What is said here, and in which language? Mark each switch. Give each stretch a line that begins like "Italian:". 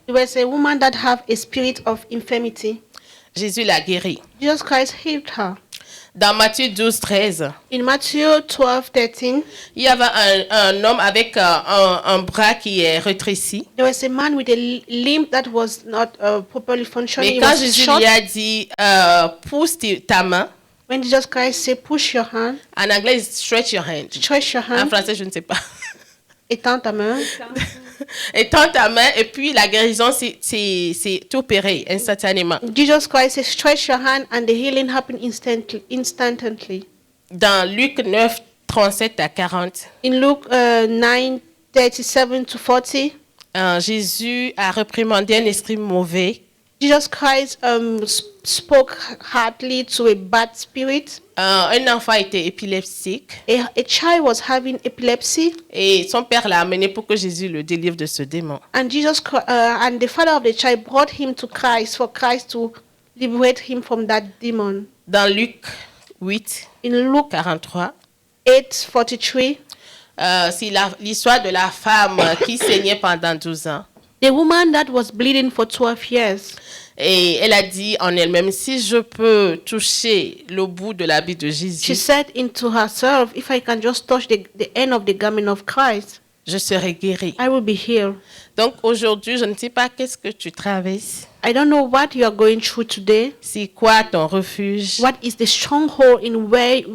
English: There was a woman that have a spirit of infirmity.
French: Jésus l'a guérie.
English: Jesus Christ healed her.
French: Dans Matthieu 12, 13,
English: In Matthew 12, 13,
French: il y avait un homme avec un bras qui est rétréci.
English: there was a man with a limb that was not properly functioning.
French: Mais
English: It
French: quand
English: was
French: Jésus
English: short.
French: lui a dit pousse ta main,
English: When Jesus Christ said, push your hand,
French: en anglais,
English: stretch your hand. stretch your
French: En
English: hand,
French: français, je ne sais pas. étends ta main. Étends ta main et puis la guérison s'est opérée instantanément.
English: Jesus Christ said, stretch your hand, and the healing happened instantly.
French: Dans Luc 9, 37 à 40,
English: In Luke 9, 37 to 40,
French: Jésus a réprimandé un esprit mauvais.
English: Jesus Christ spoke hardly to a bad spirit.
French: Un enfant était épileptique
English: A child was having epilepsy,
French: et son père l'a amené pour que Jésus le délivre de ce démon.
English: and and the father of the child brought him to Christ for Christ to liberate him from that demon.
French: Dans Luc 8,
English: In Luke
French: 43,
English: 8:43,
French: c'est l'histoire de la femme qui saignait pendant 12 ans.
English: the woman that was bleeding for 12 years,
French: Et elle a dit en elle-même, si je peux toucher le bout de l'habit de
English: she
French: Jésus,
English: said into herself, if I can just touch the end of the garment of Christ,
French: je serai guérie.
English: I will be healed.
French: Donc aujourd'hui, je ne sais pas qu'est-ce que tu traverses.
English: I don't know what you are going through today.
French: C'est quoi ton refuge?
English: What is the stronghold in where